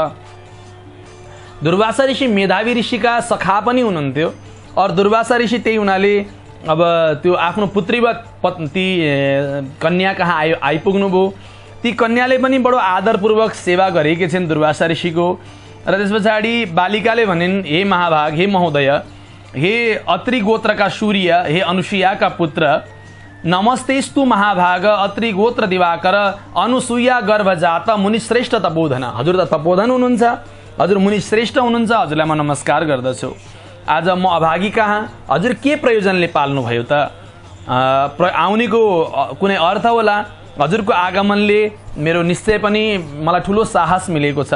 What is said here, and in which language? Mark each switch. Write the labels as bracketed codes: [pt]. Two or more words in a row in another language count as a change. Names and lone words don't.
[ne] दुर्वासा ऋषि मेधावी ऋषिका सखा पनि हुनुहुन्थ्यो और दुर्वासा ऋषि त्यही हुनाले अब त्यो आफ्नो पुत्रीवत ती कन्या कहाँ आइपुग्नुभयो। ती कन्याले पनि बडो आदरपूर्वक सेवा गरेकी छिन् दुर्वासा ऋषिको। र त्यस पछाडि बालिकाले भनिन्, हे महाभाग, हे महोदय, हे अत्रि गोत्रका सूर्य, हे अनुसुयाका पुत्र, [sa] नमस्तेस्तु महाभाग अत्रि गोत्र दिवाकर अनुसुया गर्भजात मुनिश्रेष्ठ तपोधन। [ne] हजुर त तपोधन हुनुहुन्छ, हजुर मुनिश्रेष्ठ हुनुहुन्छ, हजुरलाई म नमस्कार गर्दछु। आज म अभागी कहाँ, हजुर के प्रयोजनले पाल्नुभयो त? आउनेको कुनै अर्थ होला? हजुरको आगमनले मेरो निश्चय पनि मलाई ठुलो साहस मिलेको छ।